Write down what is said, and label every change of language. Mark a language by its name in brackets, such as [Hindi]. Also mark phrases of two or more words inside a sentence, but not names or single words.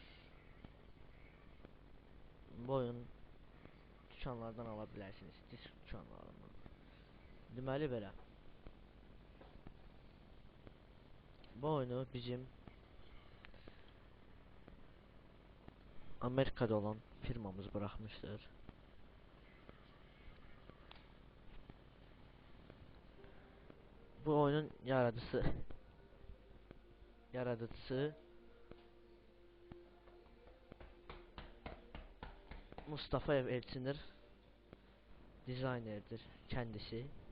[Azerbaijani] Bu oyun dükanlardan ala bilərsiniz, disk dükanlarından. Deməli belə. Bu oyunu bizim Amerikada olan firmamız bırakmıştır. Bu oyunun yaradıcısı Mustafa Elçinir, dizaynerdir kendisi.